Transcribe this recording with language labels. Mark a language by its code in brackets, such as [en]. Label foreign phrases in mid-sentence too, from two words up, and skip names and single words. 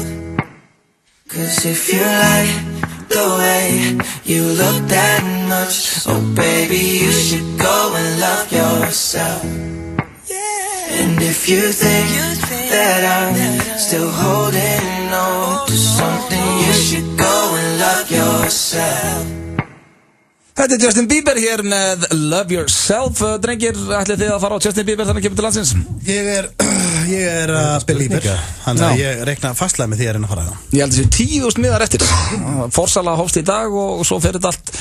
[en] 'Cause if you like the way you look that much, oh baby, you should go and love yourself. And if you think that I'm still holding on to something, you should go and love yourself. [is] Þetta Justin Bieber hér með Love Yourself. Drengir, ætlið þið að fara á Justin Bieber þannig að kemur til landsins? Ég er Belieber. Þannig að ég reikna fastlega með því að reyna að fara það. Ég held að þessi 10.000 miðar eftir. Forsala hófst í dag og svo fer þetta allt.